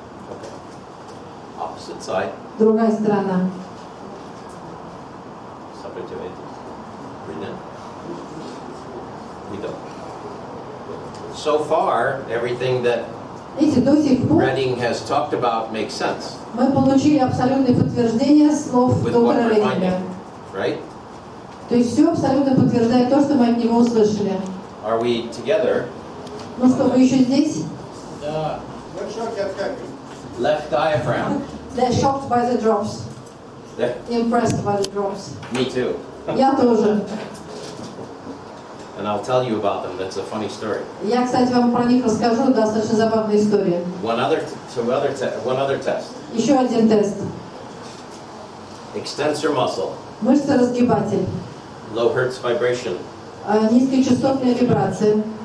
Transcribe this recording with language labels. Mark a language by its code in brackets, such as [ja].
[en] Okay. Opposite side. [ru] Другая сторона. Сопротивляйтесь. [en] Breathe in. [ru] Выдох. [en] So far, everything that [ru] Видите, до сих пор [en] Redding has talked about makes sense [ru] мы получили абсолютное подтверждение слов [en] with what [ru] доктора [en] we're [ru] Рейдинга. [en] finding, right? [ru] То есть все абсолютно подтверждает то, что мы от него услышали. [en] Are we together? [ru] Ну что, вы еще здесь? Да. Мы в шоке от капель. [en] Left diaphragm. They're shocked by the drops. There. Impressed by the drops. Me too. [ru] Я тоже. [en] And and I'll tell you about them. That's a funny story. [ru] Я, кстати, вам про них расскажу, достаточно забавная история. [en] One other test. [ru] Еще один тест. [en] Extensor muscle, [ru] Мышца-разгибатель. [en] low hertz vibration, [ru] Низкочастотная вибрация.